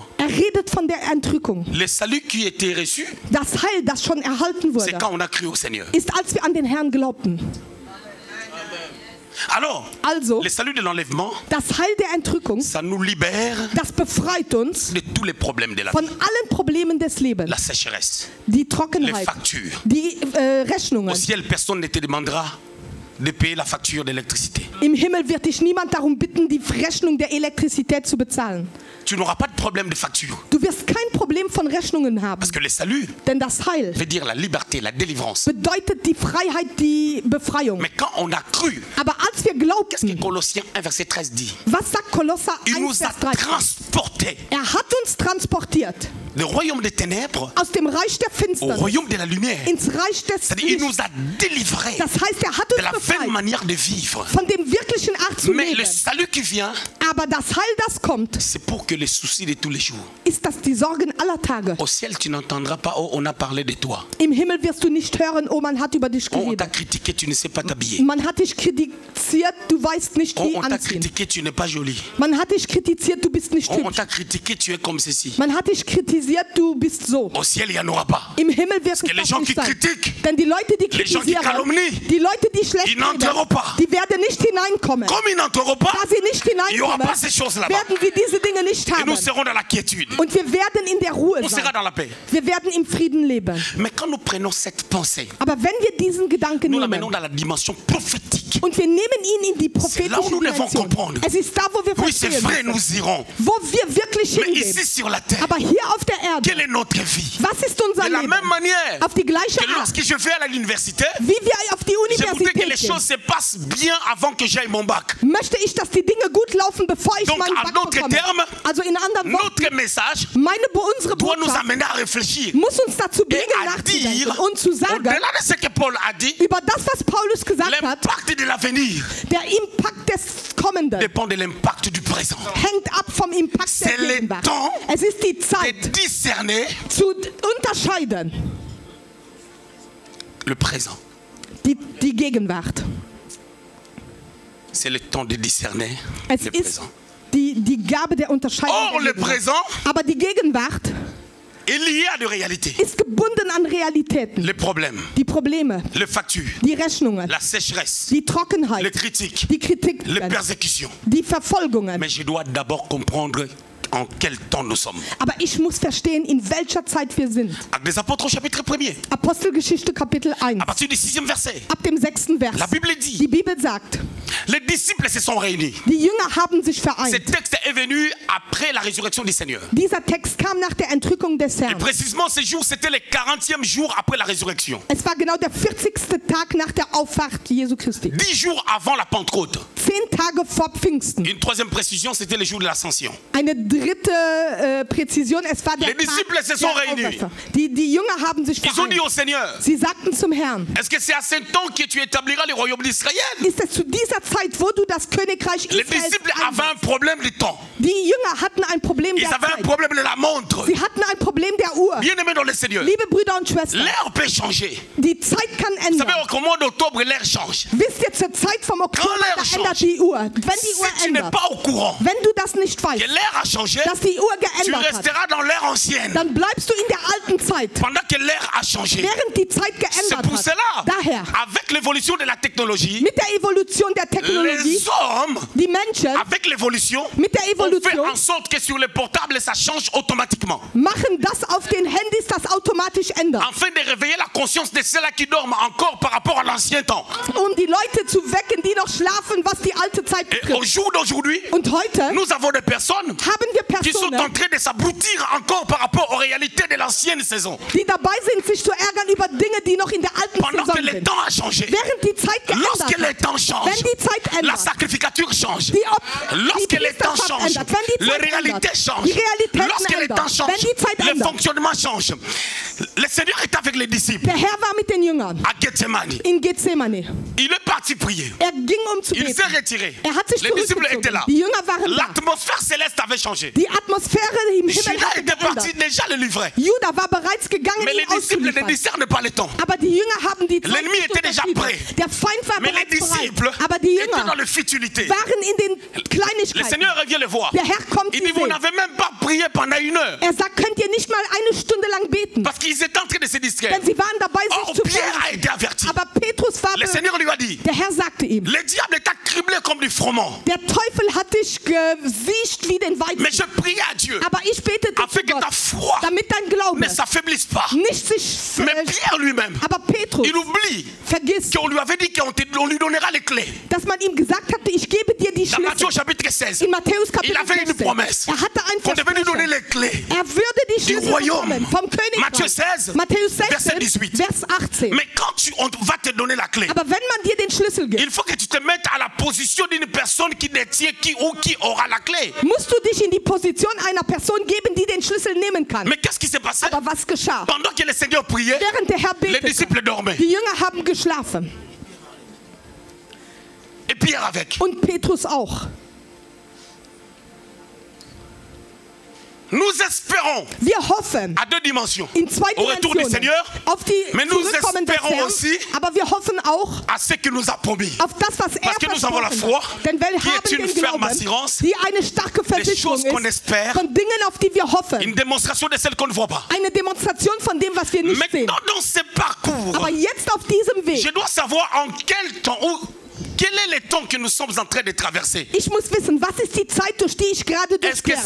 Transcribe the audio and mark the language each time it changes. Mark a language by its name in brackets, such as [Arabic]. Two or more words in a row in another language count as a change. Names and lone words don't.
[German] redet von der Entrückung. [French] Le salut qui était reçu, [German] Das Heil, das schon erhalten [French] c'est [German] wurde, [French] quand on a cru au Seigneur. [German] ist, als wir an den Herrn glaubten. [French] Alors, [German] Also, [French] le salut de l'enlèvement, [German] das Heil der Entrückung, [French] ça nous libère [German] das befreit uns [French] de tous les problèmes de la [German] von [French] vie. [German] allen Problemen des Lebens. [French] La sécheresse, [German] Die [French] les [German] Trockenheit, [French] factures. [German] die Rechnungen. [French] Au ciel, personne ne te demandera de payer la facture d'électricité. [German] Im Himmel wird dich niemand darum bitten, die Rechnung der Elektrizität zu bezahlen. [French] Tu n'auras pas de problème de facture. [German] Du wirst kein Problem von Rechnungen haben, [French] Parce que le salut [German] denn das Heil [French] veut dire la liberté, la délivrance. [German] bedeutet die Freiheit, die Befreiung. [French] Mais quand on a cru, [German] Aber als wir [French] qu'est-ce que [German] glaubten, [French] Colossiens 1, verset 13 dit? [German] was sagt Kolosser [French] Il 1, nous a [German] Vers 13? [French] transportés [German] Hat uns transportiert [French] du royaume des ténèbres [German] aus dem Reich der [French] au [German] Finsternis [French] royaume de la lumière. [German] ins Reich des [French] C'est-à-dire, il [German] Lichts. [French] nous a délivrés [German] Das heißt, hat [French] de la [German] uns [French] vaine [German] befreit [French] manière de vivre. [German] von dem wirklichen Art zu [French] Mais le [German] leben. [French] salut qui vient, [German] Aber das Heil, das kommt, [French] c'est pour que les soucis de tous les jours. [German] ist das die Sorgen aller Tage. [French] Au ciel, tu n'entendras pas, oh, on a parlé de toi. [German] Im Himmel wirst du nicht hören, oh, man hat über dich [French] Oh, on t'a [German] geredet. [French] critiqué, tu ne sais pas t'habiller. [German] Man hat dich kritisiert, du weißt nicht, Oh, wie [French] on t'a [German] anziehen. [French] critiqué, tu n'es pas jolie. [German] Man hat dich kritisiert, du bist nicht [French] Oh, on [German] hübsch. [French] t'a critiqué, tu es comme ceci. [German] Man hat dich kritisiert, du bist so. [French] Au ciel, il n'y en aura pas. [German] Im Himmel wird es [French] que les [German] das [French] gens [German] nicht [French] qui [German] sein. [French] critiquent, [German] Denn die Leute, die [French] les gens qui [German] kritisieren, [French] calomnient, [German] die Leute, die schlecht [French] ils n'entreront [German] reden, [French] pas. [German] die werden nicht hineinkommen. [French] Comme ils n'entreront pas, [German] Da sie nicht [French] il n'y aura [German] hineinkommen, [French] pas ces choses là-bas. [German] werden wir diese Dinge nicht [French] Et [German] haben. [French] nous serons dans la quiétude. [German] Und wir werden in der Ruhe [French] On sera [German] sein. [French] dans la paix. [German] Wir werden im Frieden leben. [French] Mais quand nous prenons cette pensée, [German] Aber wenn wir diesen Gedanken [French] nous l'amenons [German] nehmen [French] dans la dimension prophétique. [German] und wir nehmen ihn in die [French] C'est là où [German] prophetische [French] nous devons [German] Dimension, [French] comprendre. [German] es ist da, wo wir [French] Oui, c'est [German] verstehen [French] vrai, [German] müssen, [French] nous irons. [German] wo wir wirklich [French] Mais [German] hingehen. [French] ici sur la terre, [German] Aber hier auf der Erde, [French] quelle est notre vie? [German] was ist unser [French] De la [German] Leben? [French] même manière [German] Auf die gleiche [French] que [German] Art, [French] lorsque je vais à l'université, [German] wie wir auf die [French] je voudrais que les [German] Universität [French] choses [German] gehen, [French] se passent bien avant que j'aille mon bac. [German] möchte ich, dass die Dinge gut laufen, bevor ich [French] Donc, [German] meinen [French] en [German] Back [French] d'autres [German] bekomme. [French] termes, [German] Also in anderen Worten, [French] Notre message [German] unsere [French] doit nous [German] Botschaft [French] amener à réfléchir [German] muss uns dazu [French] et [German] bringen, [French] à [German] nachzudenken [French] dire, [German] und zu sagen, [French] au-delà de ce que Paul a dit, [German] über das, was Paulus gesagt hat, [French] l'impact de l'avenir [German] der Impact des Kommenden [French] dépend de l'impact du présent. [German] hängt ab vom Impact [French] C'est [German] der [French] le [German] Gegenwart. [French] temps [German] Es ist die [French] De [German] Zeit, [French] discerner [German] zu unterscheiden, [French] le présent. [German] die Gegenwart. [French] C'est le temps de discerner [German] Es [French] le [German] ist [French] présent. [German] die Gabe der Unterscheidung. [French] Or, [German] der [French] le [German] Gegenwart. [French] présent [German] Aber die Gegenwart [French] est lié à des réalités. [German] ist gebunden an Realitäten. [French] Les problèmes, [German] Die Probleme, [French] les factures, [German] die Rechnungen, [French] la sécheresse, [German] die [French] les [German] Trockenheit, [French] critiques, [German] die Kritik, [French] les persécutions. [German] die Verfolgungen. [French] Mais je dois d'abord comprendre en quel temps nous sommes. [German] Aber ich muss verstehen, in welcher Zeit wir sind. [French] Actes des Apôtres au chapitre 1er, [German] Apostelgeschichte Kapitel 1. [French] à partir du 6e verset, [German] Ab dem 6. Vers. [French] la Bible dit, [German] Die Bibel sagt, [French] les disciples se sont réunis. [German] die Jünger haben sich [French] Ce [German] vereint. [French] texte est venu après la résurrection du Seigneur. [German] Dieser Text kam nach der Entrückung des [French] Et [German] Herrn. [French] précisément ce jour, c'était le 40e jour après la résurrection. [German] Es war genau der 40. Tag nach der Auffahrt Jesu Christi. [French] 10 jours avant la Pentecôte. [German] 10 Tage vor Pfingsten. [French] Une troisième précision, c'était le jour de l'ascension. [German] Eine dritte Präzision, es war der [French] Les disciples [German] Tag [French] se sont [German] der [French] réunis. [German] Auferstehung. Die Jünger haben sich [French] Ils ont dit [German] vereint. [French] au Seigneur, [German] Sie sagten zum Herrn, [French] est-ce que c'est à ce temps que tu établiras le royaume d'Israël? [German] ist es zu dieser Zeit, wo du das Königreich [French] Les Israels disciples avaient un [German] einsetzt? [French] problème de temps. [German] Die Jünger hatten ein Problem [French] Ils [German] der [French] avaient un [German] Zeit. [French] problème de la montre. [German] Sie hatten ein Problem der Uhr. [French] Bien-aimés dans le Seigneur, [German] Liebe Brüder und Schwestern, [French] l'heure peut changer. [German] die Zeit kann [French] Vous savez, [German] ändern. [French] au mois d'octobre, l'heure change. [German] Wisst ihr, zur Zeit vom Oktober, [French] Quand l'heure [German] da ändert [French] change. [German] die Uhr. Wenn die [French] Si [German] Uhr [French] tu n'es [German] ändert, [French] pas au courant [German] wenn du das nicht [French] que [German] weißt, [French] l'heure a changé, [German] dass die Uhr [French] tu [German] geändert hat, [French] resteras dans l'ère ancienne. [German] dann bleibst du in der alten Zeit, [French] Pendant que l'ère a changé. [German] während die Zeit [French] C'est [German] geändert [French] pour [German] hat. [French] cela, [German] Daher, [French] avec l'évolution de la technologie, [German] mit der Evolution der Technologie, [French] les hommes, [German] die Menschen [French] avec l'évolution, [German] mit der [French] on fait [German] Evolution [French] en sorte que sur les portables, ça change automatiquement. [German] machen das auf den Handys, das automatisch ändert. [French] Afin de réveiller la conscience de ceux-là qui dorment encore par rapport à l'ancien temps. [German] Um die Leute zu wecken, die noch schlafen, was die alte Zeit [French] Et au [German] betrifft. [French] jour d'aujourd'hui, [German] Und heute [French] nous avons des personnes [German] haben wir [French] qui sont [German] Personen, [French] en train de s'abrutir encore par rapport aux réalités de l'ancienne saison. saison. [German] die dabei sind, sich zu ärgern über Dinge, die noch in der alten [French] Pendant que [German] Saison [French] le [German] sind. [French] temps a changé. [German] Während die Zeit [French] Lorsque [German] geändert [French] le [German] hat, [French] temps change, [German] wenn die Zeit [French] la [German] ändert, [French] sacrificature change. [German] die [French] Lorsque le temps [German] Priesterschaft [French] change, [German] ändert, wenn die [French] les [German] Zeit [French] réalités [German] ändert, [French] changent. [German] die Realitäten [French] Lorsque le temps [German] ändern, [French] change, [German] wenn die Zeit [French] le [German] ändert. [French] fonctionnement change. Le Seigneur est avec les disciples [German] Der Herr war mit den Jüngern [French] à Gethsemane. [German] in Gethsemane. [French] Il est parti prier. [German] Er ging zu [French] Il [German] beten. [French] s'est retiré. [German] Er hat sich [French] Les disciples étaient là. [German] zurückgezogen. Die Jünger waren da. [French] L'atmosphère céleste avait changé. [German] Die Atmosphäre im Himmel Judas hatte [French] était parti [German] geändert. [French] déjà le livrer. [German] Judah war bereits gegangen, [French] Mais les [German] ihn [French] disciples ne [German] auszuliefern. [French] discernent pas le temps. [German] Aber die Jünger haben die Zeit [French] L'ennemi [German] nicht [French] était déjà [German] unterschieden. [French] prêt. [German] Der Feind war [French] Mais les [German] bereits [French] disciples [German] bereit. Aber die [French] étaient dans [German] Jünger [French] la futilité. [German] waren in den [French] Le [German] Kleinigkeiten. [French] Seigneur revient le voir. [German] Der Herr kommt [French] Il [German] sie [French] dit, vous [German] sehen. [French] n'avez même pas prié pendant 1 heure. [German] Er sagt, könnt ihr nicht mal eine Stunde lang beten? [French] Parce qu'ils étaient en train de se distraire. [German] Denn sie waren dabei, [French] Or, [German] sich zu [French] Pierre a [German] verletzen. [French] été averti. [German] Aber Petrus war [French] Le Seigneur lui a dit, [German] Der Herr sagte ihm, [French] le diable t'a criblé comme du froment. [German] der Teufel hat dich gesiecht wie den Weizen. [French] Mais je priais à Dieu [German] Aber ich betete zu [French] afin que ta [German] Gott, [French] foi [German] damit dein Glaube [French] ne s'affaiblisse pas. [German] nicht sich [French] Mais Pierre lui-même, [German] Aber Petrus [French] il oublie [German] vergisst, [French] qu'on lui avait dit qu'on lui donnera les clés. [German] dass man ihm gesagt hatte, ich gebe dir die [French] Dans Matthieu [German] Schlüssel. [French] chapitre 16, [German] In Matthäus [French] il [German] Kapitel [French] avait une 16. promesse [German] Er hatte ein [French] qu'on devait lui donner [German] Versprechen. [French] les clés. [German] Er würde die [French] Du [German] Schlüssel [French] royaume. [German] bekommen vom Königreich. [French] Matthieu 16, [German] Matthäus 16, [French] verset 18. [German] Vers 18. [French] Mais quand on va te donner la clé, [German] Aber wenn man dir den Schlüssel gibt, [French] il faut que tu te mettes à la position d'une personne qui détient qui aura la clé. [German] musst du dich in die Position einer Person geben, die den Schlüssel nehmen kann. [French] Mais qu'est-ce qui s'est passé? [German] Aber was geschah? [French] Pendant que le Seigneur priait, [German] Während der Herr [French] les [German] betete, [French] disciples dormaient. [German] die Jünger haben geschlafen. [French] Et Pierre avec. [German] Und Petrus auch. [French] Nous espérons [German] Wir hoffen [French] à 2 dimensions. [German] in 2 [French] Au retour du [German] Dimensionen [French] Seigneur, [German] auf die [French] mais nous [German] Zurückkommen des [French] espérons [German] Herrn, [French] aussi [German] aber wir hoffen auch [French] à ce qu'il nous a promis. [German] auf das, was er [French] Parce que nous avons la [German] versprochen [French] foi, [German] hat. Denn wir [French] qui est [German] haben [French] une [German] den [French] ferme [German] Glauben, [French] assurance [German] die eine starke Versicherung [French] choses qu'on [German] ist [French] espère, [German] von Dingen, auf die wir [French] Une [German] hoffen. [French] démonstration de celle qu'on ne voit pas. [German] Eine Demonstration von dem, was wir nicht sehen. [French] Maintenant, dans ce parcours, [German] Aber jetzt auf diesem [French] je [German] Weg, [French] dois savoir en quel temps, quel est le temps que nous sommes en train de traverser. [German] ich muss wissen, was ist die Zeit, durch die ich gerade [French] Est-ce que